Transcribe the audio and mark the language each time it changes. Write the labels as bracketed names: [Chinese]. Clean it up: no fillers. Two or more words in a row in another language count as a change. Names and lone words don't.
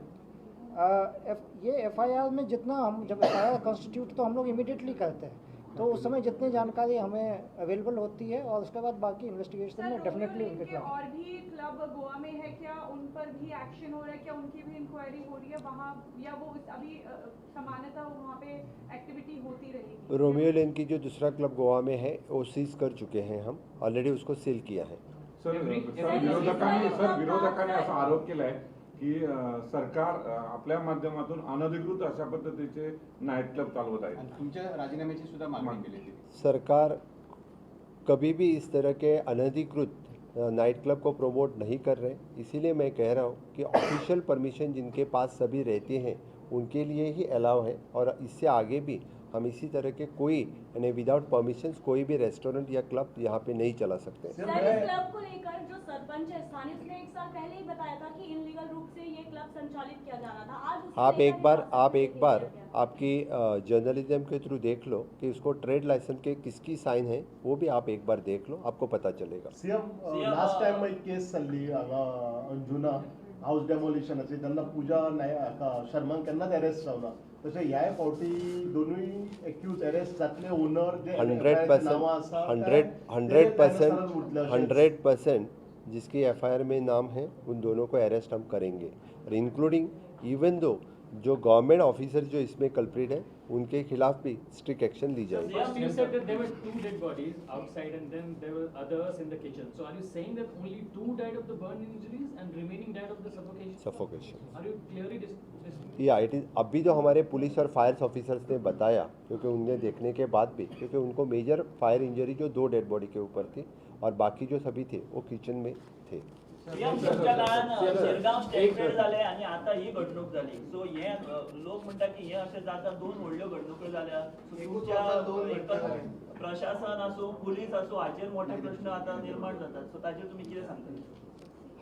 [Hindi] ये एफआईआर में जितना हम जब [English] FIR constitute [Hindi] तो हम लोग इमीडिएटली करते हैं, तो उस समय जितनी जानकारी हमें अवेलेबल होती है और उसके बाद बाकी इन्वेस्टिगेशन में डेफिनेटली उनके खिलाफ। और भी क्लब गोवा में है क्या, उन पर भी एक्शन हो रहा है क्या, उनकी भी इंक्वायरी हो रही है वहाँ, या वो अभी सामान्यतः वहाँ पे एक्टिविटी होती रहेगी? रोमियो लेन की जो दूसरा क्लब गोवा में है वो सीज कर चुके हैं, हम ऑलरेडी उसको सील किया है। [Marathi] विरोधकांनी असा आरोप केलाय की सरकार आपल्या माध्यमातून अनधिकृत अशा पद्धतीचे [English] night club [Marathi] चालवत आहे। तुमच्या राजीनाम्याची सुद्धा मागणी केली होती। [Hindi] सरकार कभी भी इस तरह के अनधिकृत [English] night club [Hindi] को प्रमोट नहीं कर रहे, इसीलिए मैं कह रहा हूँ कि [English] official permission [Hindi] जिनके पास सभी रहते हैं उनके लिए ही अलाउ है, और इससे आगे भी हम इसी तरह के कोई यानी [English] without permissions [Hindi] कोई भी रेस्टोरेंट या क्लब यहाँ पे नहीं चला सकते। सर, इस क्लब को लेकर जो सरपंच है स्थानीय, उसने 1 साल पहले ही बताया था कि इनलीगल रूप से ये क्लब संचालित किया जा रहा था। आज उसको आप लेकर एक बार आपकी जर्नलिज्म के थ्रू देख लो कि उसको [English] trade licence [Hindi] के किसकी साइन है, वो भी आप एक बार देख लो, आपको पता चलेगा। [English] CM last time [Konkani] एक केस चल्ली हांगा अंजुना हाऊस डेमोलिशनाची, त्यांना पूजा शर्मान केन्नाच अरेस्ट जावना, तशें ह्या फावटी दोनूय [English] accused arrest [Konkani] जातले, ओनर जे [Hindi] 100% जिसकी एफआईआर में नाम है उन दोनों को अरेस्ट हम करेंगे, और [English] including even [Hindi] दो जो [English] government officer [Hindi] जो इसमें कल्प्रिट है उनके खिलाफ भी [English] strict action [Hindi] ली जाएगी। [English] First you said that there were 2 dead bodies outside and then there were others in the kitchen. So are you saying that only 2 died of the burn injuries and remaining died of the suffocation? Are you clearly [Hindi] या [English] it is [Hindi] अभी जो हमारे पुलिस और [English] fire officers [Hindi] ने बताया, क्योंकि उन्हें देखने के बाद भी, क्योंकि उनको [English] major fire injury [Hindi] जो 2 [English] dead body [Hindi] के ऊपर थी और बाकी जो सभी थे वो किचन में थे। [Konkani] तुमच्या काळान शिरगांव स्टेटमेंट जाले आणि आता ही घडणूक झाली, सो हे लोक म्हणतात की हे असे जाता 2 व्हडल्यो घडणुको जाल्या, सो तुमच्या प्रशासन असो पुलीस असो हाचेर मोठे प्रश्न आता निर्माण जातात, सो ताचेर तुम्ही कितें सांगता?